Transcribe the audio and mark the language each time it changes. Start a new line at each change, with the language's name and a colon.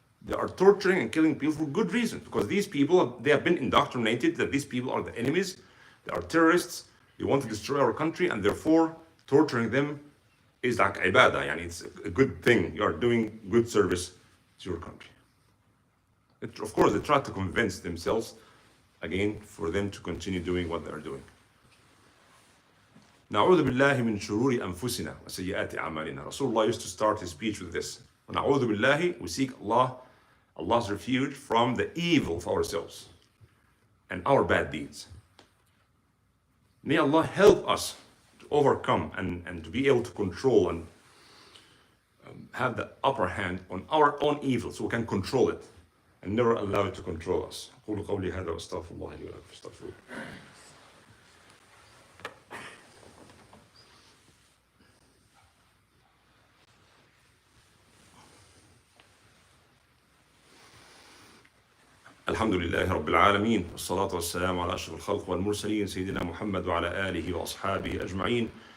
English: They are torturing and killing people for good reason, because these people, they have been indoctrinated that these people are the enemies, they are terrorists, they want to destroy our country, and therefore torturing them is like ibadah, yani it's a good thing. You are doing good service to your country. Of course, they try to convince themselves, again, for them to continue doing what they are doing.
Arabic: نعوذ بالله من شرور أنفسنا وسيئات أعمالنا.
English: Rasulullah used to start his speech with this.
Arabic: نعوذ بالله,
English: we seek Allah's refuge from the evil of ourselves and our bad deeds. May Allah help us to overcome and to be able to control and have the upper hand on our own evil, so we can control it and never allow it to control us.
Arabic: أقول قولي هذا وأستغفر الله لي ولكم فاستغفروه. الحمد لله رب العالمين والصلاة والسلام على أشرف الخلق والمرسلين سيدنا محمد وعلى آله وأصحابه أجمعين.